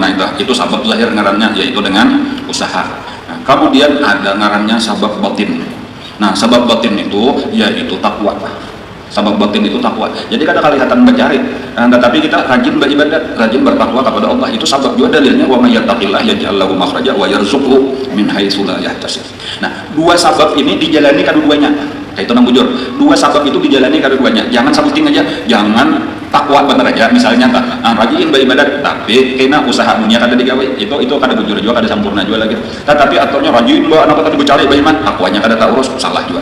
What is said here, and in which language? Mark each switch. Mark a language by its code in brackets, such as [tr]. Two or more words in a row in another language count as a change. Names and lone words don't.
[bjn] Itu sabab zahir ngarannya, yaitu dengan usaha. Kemudian ada ngarannya sabab batin. Sabab batin itu yaitu takwa. Sabab batin itu takwa. Jadi kadang kelihatan mencari, tetapi kita rajin beribadat, rajin bertakwa kepada Allah. Itu sabab juga dalilnya, [ar] ومن يتق الله يجعل له مخرجا ويرزقه من حيث لا يحتسب. [bjn] Dua sabab ini dijalani kedua-duanya. Itu nang bujur. Dua sabab itu dijalani kedua-duanya. Jangan sabuting aja, jangan takwa bener aja misalnya rajin beribadat tapi kena usaha dunia kada digawe, itu kada bujur juga, kada sempurna juga lagi. Tetapi aturnya rajin anak tadi bercari beriman, takwanya kada tak urus, salah juga.